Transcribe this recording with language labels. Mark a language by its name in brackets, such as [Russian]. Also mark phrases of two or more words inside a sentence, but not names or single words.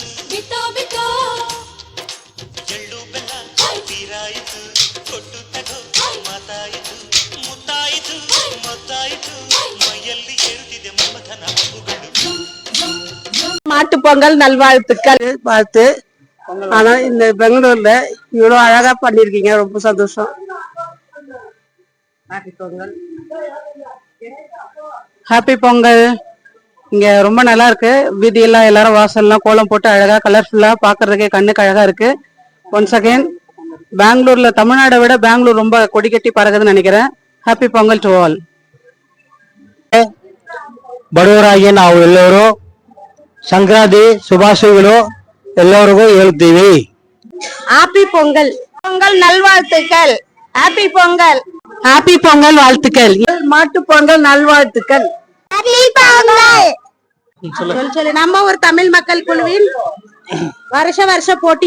[Kannada] ಬಿಟ್ಟೋ ಬಿಟ್ಟೋ ಎಳ್ಳು ಬೆಲ್ಲ ತೀರಾಯಿತು ಕೊಟ್ಟು ತಗೋ ಮಾತಾಯಿತು ಮುತ್ತಾಯಿತು ಮೊತ್ತಾಯಿತು ಮೈಯಲ್ಲಿ ಏರುತ್ತಿದೆ ಮಮಥನ ಹಬ್ಬುಗಳು. [Tamil] மாட்டு பொங்கல் நல்வாழ்த்துக்கள். வாழ்த்து. ஆனா இந்த பெங்களூர்ல இவ்வளவு அழகா பண்ணிருக்கீங்க, ரொம்ப சந்தோஷம். ஹாப்பி பொங்கல். இங்க ரொம்ப நல்லா இருக்கு. வீதியெல்லாம் எல்லாரும் வாசல்லாம் கோலம் போட்டு அழகா கலர்ஃபுல்லா பாக்குறதுக்கே கண்ணுக்கு அழகா இருக்கு. [English] once again [Tamil] பெங்களூர்ல தமிழ்நாடை விட பெங்களூர் ரொம்ப கொடி கட்டி பறகுதுன்னு நினைக்கிறேன். [English] happy Pongal to all. [Kannada] ಬಡವರಾಗಿ ನಾವು ಎಲ್ಲರೂ ಸಂಕ್ರಾಂತಿ ಶುಭಾಶಯಗಳು ಎಲ್ಲರಿಗೂ ಹೇಳ್ತೀವಿ. [Tamil] ஹாப்பி பொங்கல். பொங்கல் நல்வாழ்த்துக்கள். ஹாப்பி பொங்கல். ஹாப்பி பொங்கல் வாழ்த்துக்கள். மாட்டு பொங்கல் நல்வாழ்த்துக்கள். சொல்லு. நம்ம ஒரு தமிழ் மக்கள் குழுவின் வருஷ போட்டி.